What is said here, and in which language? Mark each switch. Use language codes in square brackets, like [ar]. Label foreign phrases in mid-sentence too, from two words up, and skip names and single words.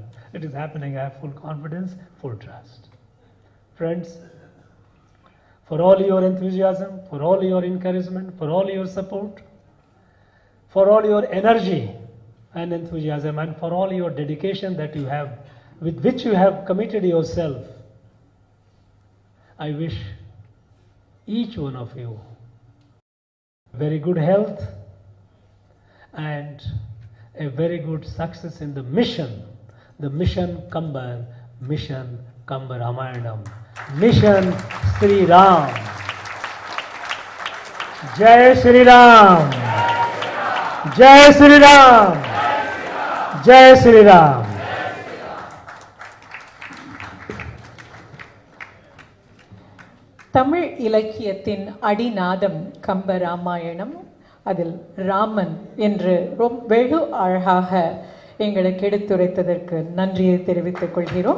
[en] It is happening, I have full confidence, full trust. Friends, for all your enthusiasm, for all your encouragement, for all your support, for all your energy and enthusiasm, and for all your dedication that you have, with which you have committed yourself, I wish each one of you very good health and a very good success in the mission Kambar, mission Kambar Ramayanam, mission Sri Ram. [hi] जय श्री राम, जय श्री राम, जय श्री राम. [ta] தமிழ் இலக்கியத்தின் அடிநாதம் கம்ப ராமாயணம். அதில் ராமன் என்று வெகு அழகாக எங்களுக்கு எடுத்துரைத்ததற்கு நன்றியை தெரிவித்துக் கொள்கிறோம்.